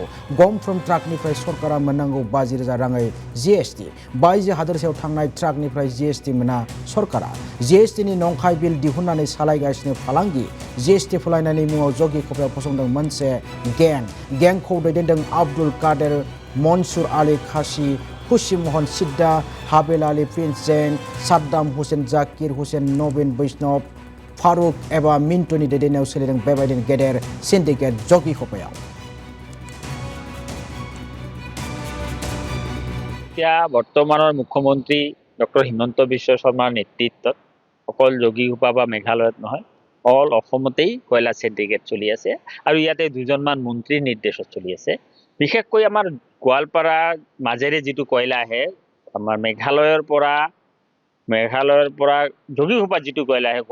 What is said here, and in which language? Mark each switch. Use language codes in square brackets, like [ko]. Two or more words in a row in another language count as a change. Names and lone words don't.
[brx] गंफ्रोम ट्राकनिफ्राय सरकारा मोननांगौ 50,000 राङै GST बायजो हादोरसायाव थांनाय ट्राकनिफ्राय GST मोना सरकारा GSTनि नंखाय बिल दिहुननानै सालायगासिनो फालांगि GST फोलायनायनि मुङाव जगे खोपायाव फसंदों मोनसे गेंखौ दैदेनदों आब्दुल कादेर मनसुर आली खासी खुशी मोहन सिद्दा हाबेल आली प्रिन्स जैन साद्दाम हुसैन जाकिर हुसैन नवीन वैष्णव फारुक एबा मिन्टुनि दैदेननायाव सोलिदों बेबायदिनो गेदेर सिन्डिकेट जगे खोपायाव [as] বৰ্তমানৰ মুখ্যমন্ত্ৰী ডক্টৰ হিমন্ত বিশ্ব শৰ্মাৰ নেতৃত্বত অকল যোগী ঘোপা বা মেঘালয়ত নহয় অল অসমতেই কয়লা সিন্ডিকেট চলি আছে আৰু ইয়াতে দুজনমান মন্ত্ৰীৰ নিৰ্দেশত চলি আছে বিশেষকৈ আমাৰ গোৱালপাৰাৰ মাজেৰে যিটো কয়লা আহে আমাৰ মেঘালয়ৰ পৰা যোগী ঘোপাত যিটো কয়লা আহে